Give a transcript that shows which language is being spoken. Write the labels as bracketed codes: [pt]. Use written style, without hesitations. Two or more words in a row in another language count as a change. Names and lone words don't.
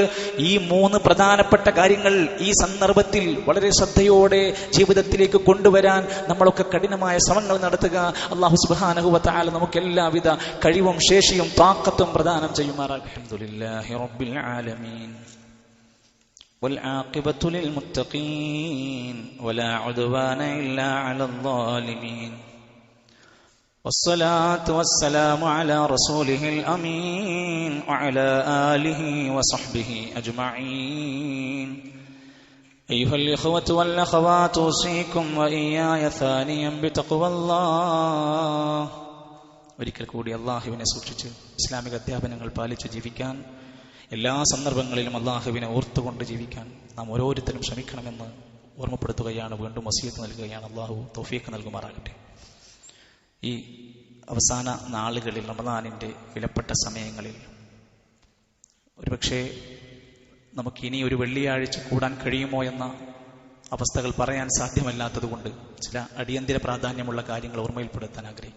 [ml] ഈ 3 പ്രധാനപ്പെട്ട കാര്യങ്ങൾ ഈ സന്ദർഭത്തിൽ വളരെ ശ്രദ്ധയോടെ ജീവിതത്തിലേക്ക് കൊണ്ടുവരാൻ നമ്മളൊക്കെ കഠിനമായ ശ്രമങ്ങൾ നടത്തുക. അല്ലാഹു [ar] سبحانه وتعالى [ml] നമുക്ക് എല്ലാവിധ കഴിവും ശേഷിയും താഖത്തും പ്രദാനം ചെയ്യുമാറാകട്ടെ. [ar] الحمد لله رب العالمين والعاقبة للمتقين ولا عدوان إلا على الظالمين والصلاة والسلام على رسوله الأمين وعلى آله وصحبه أجمعين. أيها الإخوة والأخوات أوصيكم وإياي ثانيا بتقوى الله. [ml] ഒരിക്കൽ കൂടി അള്ളാഹുവിനെ സൂക്ഷിച്ച് ഇസ്ലാമിക അധ്യാപനങ്ങൾ പാലിച്ച് ജീവിക്കാൻ, എല്ലാ സന്ദർഭങ്ങളിലും അള്ളാഹുവിനെ ഓർത്തുകൊണ്ട് ജീവിക്കാൻ നാം ഓരോരുത്തരും ശ്രമിക്കണമെന്ന് ഓർമ്മപ്പെടുത്തുകയാണ്, വീണ്ടും വസിയത്ത് നൽകുകയാണ്. അള്ളാഹു തൗഫീഖ് നൽകുമാറാകട്ടെ. ഈ അവസാന നാളുകളിൽ, റമദാനിൻ്റെ വിലപ്പെട്ട സമയങ്ങളിൽ, ഒരുപക്ഷെ നമുക്ക് ഇനി ഒരു വെള്ളിയാഴ്ച കൂടാൻ കഴിയുമോ എന്ന അവസ്ഥകൾ പറയാൻ സാധ്യമല്ലാത്തതുകൊണ്ട് ചില അടിയന്തര പ്രാധാന്യമുള്ള കാര്യങ്ങൾ ഓർമ്മയിൽപ്പെടുത്താൻ ആഗ്രഹിക്കും.